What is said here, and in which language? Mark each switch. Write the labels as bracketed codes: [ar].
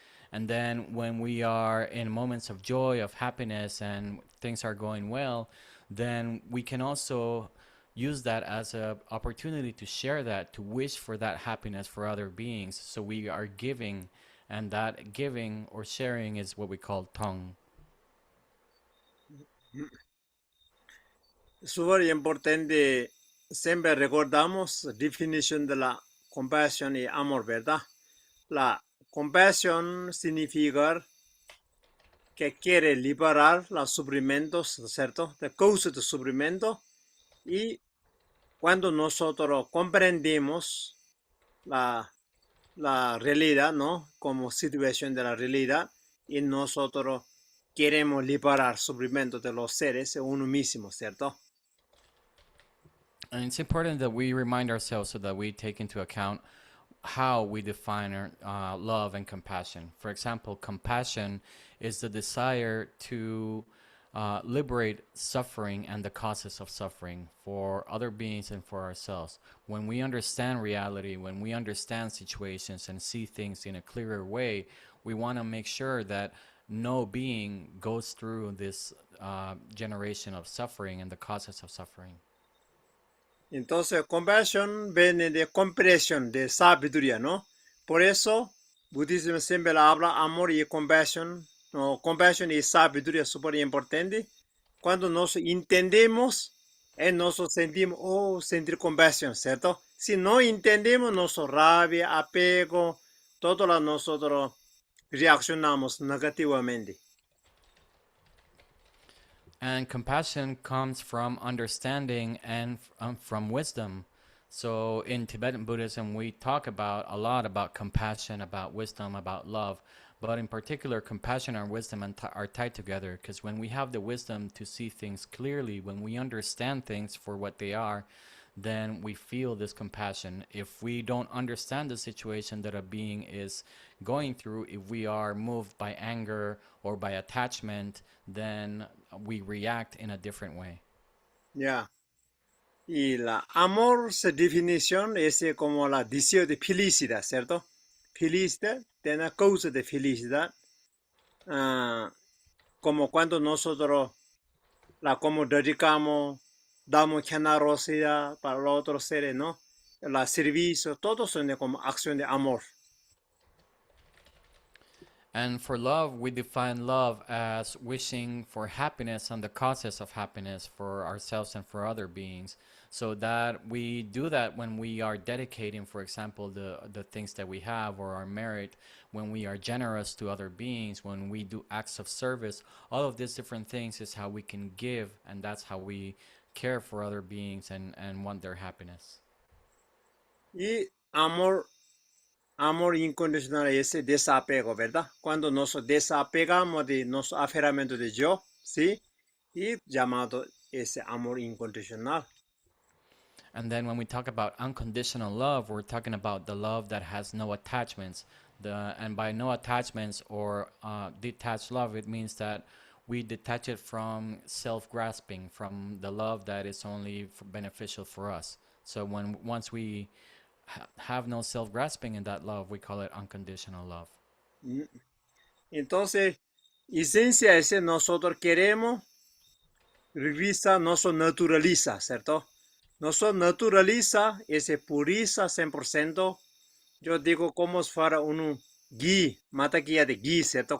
[en] And then when we are in moments of joy, of happiness, and things are going well, then we can also use that as an opportunity to share that, to wish for that happiness for other beings. So we are giving, and that giving or sharing is what we call Tong. [es] Súper importante, siempre recordamos la definición de la compasión y amor, ¿verdad? La compasión significa que quiere liberar los sufrimientos, ¿cierto? De causa de sufrimiento. Y cuando nosotros comprendemos la realidad, ¿no? Como situación de la realidad, y nosotros queremos liberar sufrimiento de los seres uno mismo, ¿cierto? [en] And it's important that we remind ourselves so that we take into account how we define our love and compassion. For example, compassion is the desire to liberate suffering and the causes of suffering for other beings and for ourselves. When we understand reality, when we understand situations and see things in a clearer way, we want to make sure that no being goes through this generation of suffering and the causes of suffering. [es] Entonces, [en] compassion [es] viene de comprensión, de sabiduría, ¿no? Por eso, budismo siempre habla amor y compasión. No, compasión y sabiduría es súper importante. Cuando nos entendemos, nos sentimos, sentir compasión, ¿cierto? Si no entendemos, nos rabia, apego, todo lo nosotros reaccionamos negativamente. [en] And compassion comes from understanding and from wisdom. So in Tibetan Buddhism, we talk a lot about compassion, about wisdom, about love. But in particular, compassion and wisdom are tied together, because when we have the wisdom to see things clearly, when we understand things for what they are, then we feel this compassion. If we don't understand the situation that a being is going through, if we are moved by anger or by attachment, then we react in a different way. [es] Ya. Y la amor, su definición es como la deseo de felicidad, ¿cierto? Felicidad, tiene causa de felicidad. Como cuando nosotros como dedicamos, damos generosidad para los otros seres, ¿no? La servicio, todos son como acción de amor. [en] And for love, we define love as wishing for happiness and the causes of happiness for ourselves and for other beings. So that we do that when we are dedicating, for example, the things that we have or our merit, when we are generous to other beings, when we do acts of service. All of these different things is how we can give, and that's how we care for other beings and want their happiness. [es] Y amor incondicional es desapego, ¿verdad? Cuando nos desapegamos de nuestro aferramiento de yo, ¿sí? Y llamado ese amor incondicional. [en] And then when we talk about unconditional love, we're talking about the love that has no attachments. And by no attachments or detached love, it means that we detach it from self-grasping, from the love that is only beneficial for us. So once we have no self-grasping in that love, we call it unconditional love. [es] Entonces, esencia es nosotros queremos, revisa, nos naturaliza, ¿cierto? Nos naturaliza, ese puriza 100%. Yo digo como si fuera un ghee, mataquilla de ghee, ¿cierto?